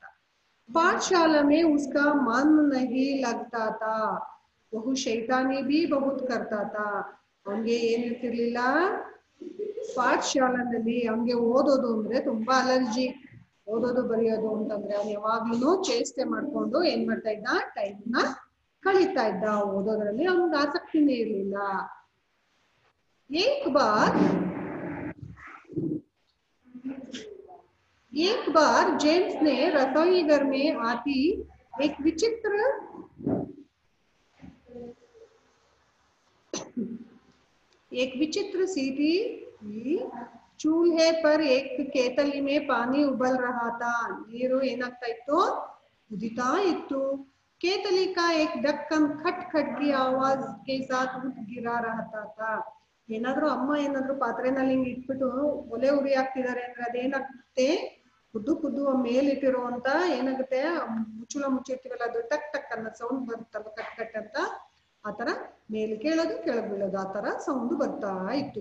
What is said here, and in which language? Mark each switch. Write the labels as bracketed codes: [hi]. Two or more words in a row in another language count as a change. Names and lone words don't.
[hi] पाठशाला में उसका मन नहीं लगता था, बहु शैतानी भी बहुत करता था. [kn] ಅವನ್ಗೆ ಏನಿರ್ತಿರ್ಲಿಲ್ಲ ಪಾಠಶಾಲೆನಲ್ಲಿ, ಅವನ್ಗೆ ಓದೋದು ಅಂದ್ರೆ ತುಂಬಾ ಅಲರ್ಜಿ. ಓದೋದು ಬರೆಯೋದು ಅಂತಂದ್ರೆ ಅವ್ನು ಯಾವಾಗ್ಲೂ ಚೇಷ್ಟೆ ಮಾಡ್ಕೊಂಡು ಏನ್ ಮಾಡ್ತಾ ಇದ್ದ, ಟೈಮ್ನ ಕಳೀತಾ ಇದ್ದ. ಓದೋದ್ರಲ್ಲಿ ಅವ್ನಿಗೆ ಆಸಕ್ತಿನೇ ಇರ್ಲಿಲ್ಲ. [hi] एक बार जेम्स ने रसोई घर में आती एक विचित्र सी थी. चूल्हे पर एक केतली में पानी उबल रहा था. [kn] ನೀರು ಏನಾಗ್ತಾ ಇತ್ತು? ಕುದಿತಾ ಇತ್ತು. [hi] केतली का एक ढक्कन खट खट की आवाज के साथ गिरा रहता था. [kn] ಏನಾದ್ರೂ ಅಮ್ಮ ಏನಾದ್ರೂ ಪಾತ್ರೆನಲ್ಲಿ ಹಿಂಗ್ ಇಟ್ಬಿಟ್ಟು ಒಲೆ ಉರಿ ಹಾಕ್ತಿದ್ದಾರೆ ಅಂದ್ರೆ ಅದೇನಾಗುತ್ತೆ? ಕುದ್ದು ಮೇಲಿಟ್ಟಿರುವಂತ ಏನಾಗುತ್ತೆ, ಮುಚ್ಚಳ ಮುಚ್ಚಿರ್ತೀವಲ್ಲ, ಅದು ಟಕ್ ಟಕ್ ಅನ್ನೋ ಸೌಂಡ್ ಬರುತ್ತಲ್ಲ, ಕಟ್ ಕಟ್ ಅಂತ, ಆತರ ಮೇಲೆ ಕೇಳೋದು ಕೆಳಗ್ ಬೀಳೋದು, ಆತರ ಸೌಂಡ್ ಬರ್ತಾ ಇತ್ತು.